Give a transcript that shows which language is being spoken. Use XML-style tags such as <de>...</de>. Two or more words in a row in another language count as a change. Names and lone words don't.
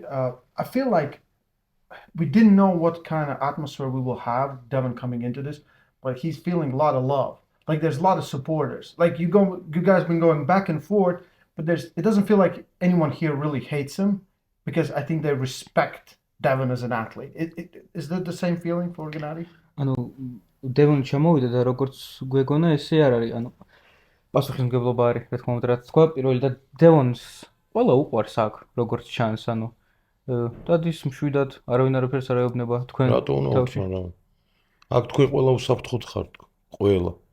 <en>I feel like we didn't know what kind of atmosphere we will have, Devon coming into this, but he's feeling a lot of love. Like there's a lot of supporters. Like you guys been going back and forth, but it doesn't feel like anyone here really hates him because I think they respect Devon as an athlete. Is that the same feeling for Gennady?</en> <ka>Devon ჩამოვიდა და როგორც გვეგონა ესე არ არის, პასუხისმგებლობა არის, რა თქმა უნდა, რაც თქვა, პირველი და Devon-ს ყველა უყვარს აქ, როგორც ჩანს, დადის მშვიდად, არავინ არაფერს არ ეუბნება თქვენ. რატო უნდა ვთქვა? აქ თქვენ ყველა უსაფრთხოდ ხართ, ყველა.</ka>